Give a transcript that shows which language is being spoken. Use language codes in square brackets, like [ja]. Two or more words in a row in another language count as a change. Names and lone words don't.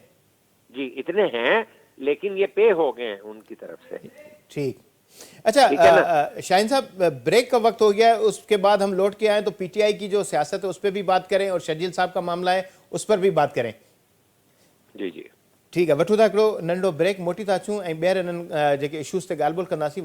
[ur] جی اتنے ہیں، لیکن یہ پے ہو گئے ہیں ان کی طرف سے۔ ٹھیک، اچھا شاہین صاحب بریک کا وقت ہو گیا ہے، اس کے بعد ہم لوٹ کے آئیں تو PTI کی جو سیاست ہے اس پہ بھی بات کریں، اور شرجیل صاحب کا معاملہ ہے اس پر بھی بات کریں۔ جی جی ٹھیک ہے، [sd] وٹھو था हिकिड़ो नंढो ब्रेक, मोटी था अचूं ऐं ॿीहर इन्हनि जेके इशूज़ ते ॻाल्हि ॿोल कंदासीं।